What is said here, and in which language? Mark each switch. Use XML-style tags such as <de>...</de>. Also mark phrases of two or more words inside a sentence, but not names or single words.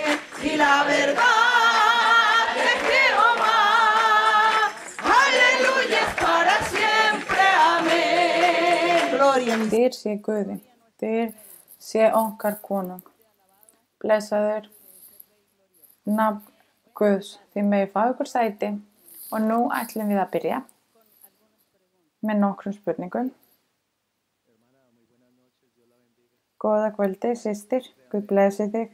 <es>Y la verdad de Jehová, aleluya, es para siempre, amén. Gloria a</es> <is>Dyr sé Guði, dyr sé okkar konung. Blessaður nafn Guðs, því megi fá ykkur sæti og nú ætlum við að byrja með nokkrum spurningum. Góða kvöldi, systir, Guð blessi þig.</is>